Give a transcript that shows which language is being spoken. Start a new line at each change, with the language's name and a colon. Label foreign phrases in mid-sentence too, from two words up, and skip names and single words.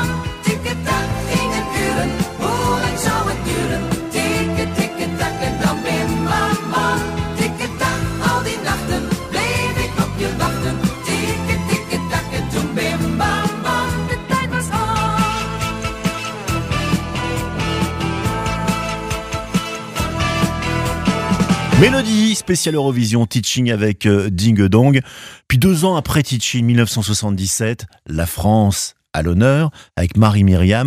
Dutch: Tikketak gingen uren, hoe lang zou het duren? Tikketak en dan bim bam bam. Tikketak, al die nachten bleef ik op je wachten. Tikketak en toen bim bam bam. De tijd was om.
French: Mélodie spéciale Eurovision, Teaching avec Ding Dong. Puis 2 ans après Teaching, 1977, la France à l'honneur avec Marie-Myriam.